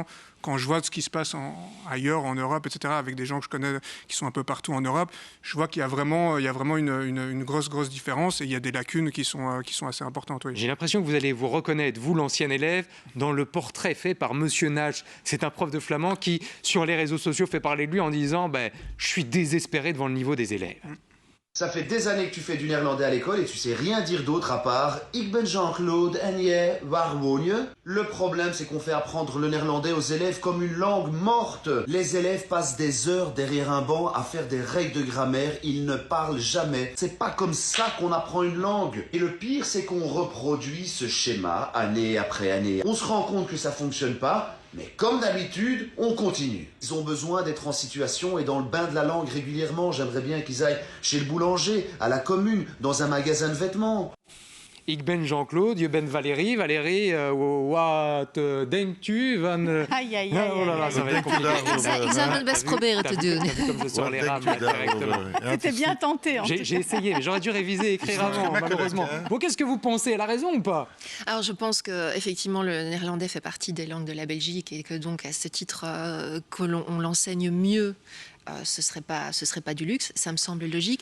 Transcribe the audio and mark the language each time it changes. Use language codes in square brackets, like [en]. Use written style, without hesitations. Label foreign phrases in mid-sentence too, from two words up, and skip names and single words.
[fr] Quand je vois ce qui se passe ailleurs, en Europe, etc., avec des gens que je connais qui sont un peu partout en Europe, je vois qu'il y a vraiment une grosse différence et il y a des lacunes qui sont assez importantes. Oui. J'ai l'impression que vous allez vous reconnaître, vous l'ancien élève, dans le portrait fait par Monsieur Nash. C'est un prof de flamand qui, sur les réseaux sociaux, fait parler de lui en disant « Je suis désespéré devant le niveau des élèves ». Ça fait des années que tu fais du néerlandais à l'école et tu sais rien dire d'autre à part « [nl] Ik ben Jean-Claude en jij, waar woon je ?» [fr] Le problème, c'est qu'on fait apprendre le néerlandais aux élèves comme une langue morte. Les élèves passent des heures derrière un banc à faire des règles de grammaire, ils ne parlent jamais. C'est pas comme ça qu'on apprend une langue. Et le pire, c'est qu'on reproduit ce schéma année après année. On se rend compte que ça fonctionne pas. Mais comme d'habitude, on continue. Ils ont besoin d'être en situation et dans le bain de la langue régulièrement. J'aimerais bien qu'ils aillent chez le boulanger, à la commune, dans un magasin de vêtements. [nl] Ik ben Jean-Claude, je ben Valérie. Valérie, wat denkt u van... [fr] Aïe, aïe, aïe. Oh là là, ça va être compliqué. [nl] Ik zou het best proberen te doen. [fr] Comme je sors les rames directement. C'était bien tenté. J'ai essayé, mais j'aurais dû réviser et écrire avant, malheureusement. Bon, qu'est-ce que vous pensez ? Elle a raison ou pas ? Alors, je pense qu'effectivement, le néerlandais fait partie des langues de la Belgique et que donc, à ce titre, on l'enseigne mieux. Ce serait pas du luxe, ça me semble logique.